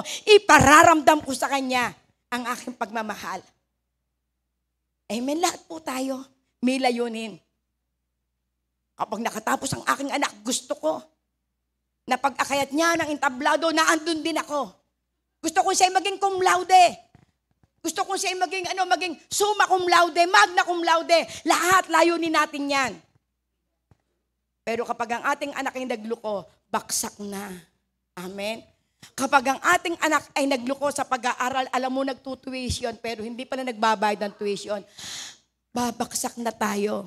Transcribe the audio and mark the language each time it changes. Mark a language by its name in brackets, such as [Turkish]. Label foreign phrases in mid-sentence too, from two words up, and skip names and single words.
[Filipino] Ipararamdam ko sa kanya ang aking pagmamahal. Amen, lahat po tayo may layunin. Kapag nakatapos ang aking anak, gusto ko na pag-akayat niya ng entablado, naandun din ako. Gusto ko siya maging [Latin] cum laude. [Filipino] Gusto ko siya maging [Latin] summa cum laude, magna cum laude. [Filipino] Lahat layunin natin yan. Pero kapag ang ating anak ay nagluko, baksak na. Amen? Kapag ang ating anak ay nagluko sa pag-aaral, alam mo nagtutuition, pero hindi pa na nagbabayad ng tuition, babaksak na tayo.